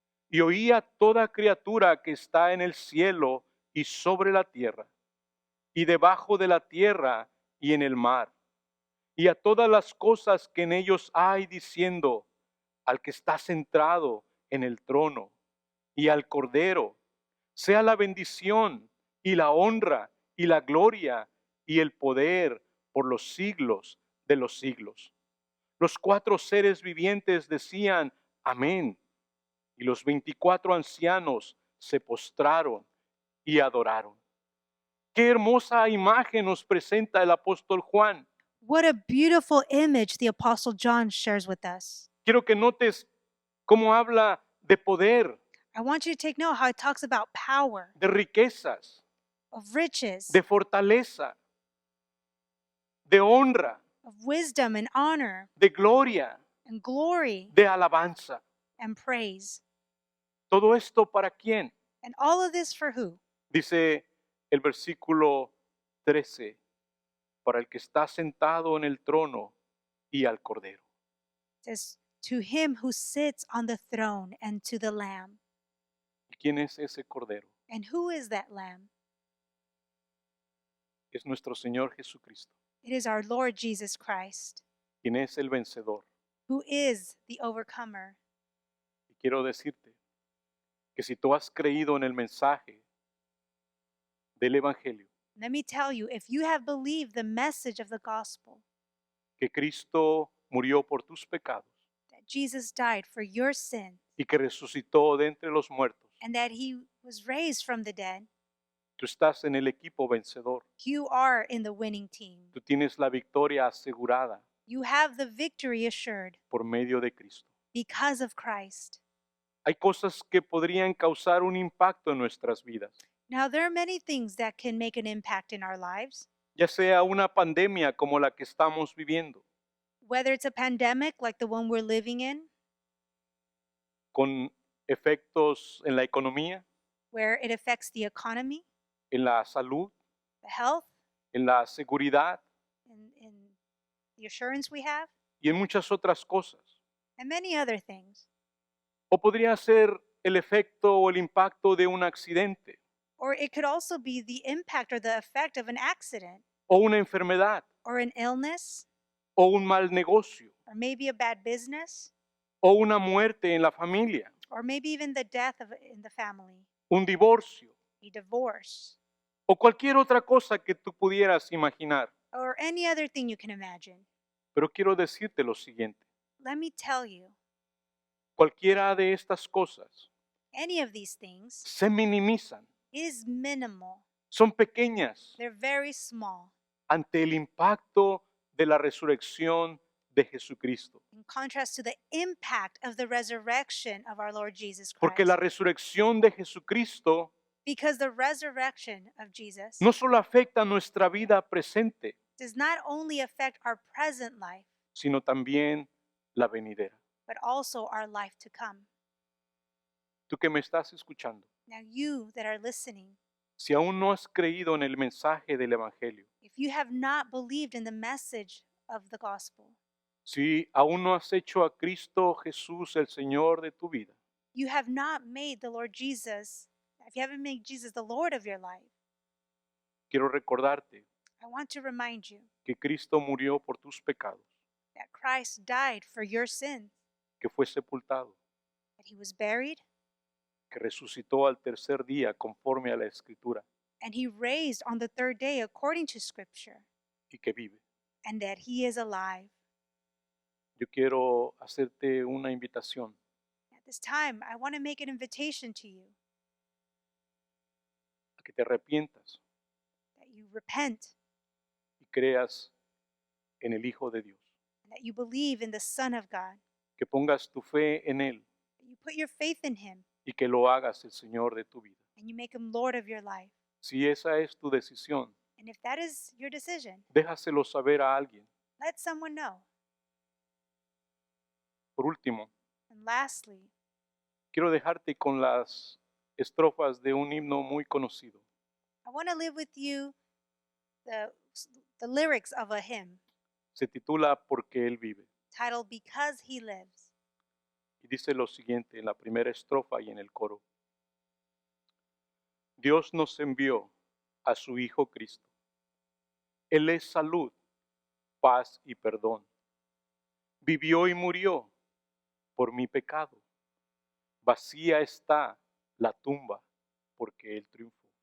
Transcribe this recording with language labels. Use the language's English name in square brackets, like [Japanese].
[Spanish] Y oía toda criatura que está en el cielo y sobre la tierra, y debajo de la tierra y en el mar, y a todas las cosas que en ellos hay, diciendo, al que está sentado en el trono y al Cordero, sea la bendición y la honra y la gloria y el poder por los siglos de los siglos. Los 4 seres vivientes decían, amén. Y los 24 ancianos se postraron y adoraron. Qué hermosa imagen nos presenta el apóstol Juan. [English] What a beautiful image the Apostle John shares with us. [Spanish] Quiero que notes cómo habla de poder, [English] I want you to take note how it talks about power, [Spanish] de riquezas, [English] of riches, [Spanish] de fortaleza, de honra, [English] of wisdom and honor [Spanish] de gloria, [English] and glory [Spanish] de alabanza. [English] and praise. [Spanish] ¿Todo esto para quién? [English] And all of this for who? [Spanish] Dice el versículo 13, para el que está sentado en el trono y al Cordero. [English] It says, to him who sits on the throne and to the Lamb. [Spanish] ¿Y quién es ese Cordero? [English] And who is that Lamb? [Spanish] Es nuestro Señor Jesucristo, [English] It is our Lord Jesus Christ, [Spanish] quien es el vencedor. [English] who is the overcomer. [Spanish] Y quiero decirte que si tú has creído en el mensaje del Evangelio, [English] Let me tell you, if you have believed the message of the gospel, [Spanish] que Cristo murió por tus pecados [English] that Jesus died for your sin, [Spanish] y que resucitó de entre los muertos, [English] and that he was raised from the dead, [Spanish] tú estás en el equipo vencedor. [English] you are in the winning team. [Spanish] Tú tienes la victoria asegurada [English] You have the victory assured [Spanish] por medio de Cristo. [English] because of Christ. [Spanish] Hay cosas que podrían causar un impacto en nuestras vidas, [English] Now, there are many things that can make an impact in our lives, [Spanish] ya sea una pandemia como la que estamos viviendo, [English] whether it's a pandemic like the one we're living in, [Spanish] con efectos en la economía, [English] where it affects the economy, [Spanish] en la salud, [English] the health, [Spanish] en la seguridad [English] and the assurance we have, [Spanish] y en muchas otras cosas. [English] and many other things. [Spanish] O podría ser el efecto o el impacto de un accidente [English] Or it could also be the impact or the effect of an accident, [Spanish] o una enfermedad [English] or an illness, [Spanish] o un mal negocio [English] or maybe a bad business, [Spanish] o una muerte en la familia, [English] or maybe even the death in the family, [Spanish] un divorcio [English] a divorce, [Spanish] o cualquier otra cosa que tú pudieras imaginar. [English] or any other thing you can imagine. [Spanish] Pero quiero decirte lo siguiente, [English] Let me tell you, [Spanish] cualquiera de estas cosas [English] any of these things [Spanish] se minimizan, [English] is minimal. [Spanish] son pequeñas [English] They're very small [Spanish] ante el impacto de la resurrección de Jesucristo. [English] in contrast to the impact of the resurrection of our Lord Jesus Christ. [Spanish] Porque la resurrección de Jesucristo [English] Because the resurrection of Jesus [Spanish] no solo afecta nuestra vida presente, [English] does not only affect our present life, [Spanish] sino también la venidera. [English] but also our life to come. [Spanish] Tú que me estás escuchando, [English] Now, you that are listening, [Spanish] si aún no has creído en el mensaje del Evangelio, [English] if you have not believed in the message of the gospel, [Spanish] si aún no has hecho a Cristo Jesús el Señor de tu vida, [English] you have not made the Lord Jesus, if you haven't made Jesus the Lord of your life, [Spanish] quiero recordarte [English] I want to remind you [Spanish] que Cristo murió por tus pecados, [English] that Christ died for your sins, [Spanish] que fue sepultado, [English] that he was buried, [Spanish] que resucitó al tercer día conforme a la Escritura [English] and he raised on the third day according to Scripture, [Spanish] y que vive. [English] and that he is alive. [Spanish] Yo quiero hacerte una invitación [English] At this time, I want to make an invitation to you [Spanish] a que te arrepientas [English] that you repent [Spanish] y creas en el Hijo de Dios, [English] and that you believe in the Son of God, [Spanish] que pongas tu fe en Él [English] that you put your faith in him [Spanish] y que lo hagas el Señor de tu vida. [English] and you make him Lord of your life. [Spanish] Si esa es tu decisión, [English] And if that is your decision, [Spanish] déjaselo saber a alguien. [English] let someone know. [Spanish] Por último, [English] And lastly, [Spanish] quiero dejarte con las estrofas de un himno muy conocido. [English] I want to live with you the, the lyrics of a hymn [Spanish] Se titula Porque Él vive. [English] titled Because He Lives. [Spanish] Y dice lo siguiente en la primera estrofa y en el coro. Dios nos envió a su Hijo Cristo. Él es salud, paz y perdón. Vivió y murió por mi pecado. Vacía está la tumba porque Él triunfó.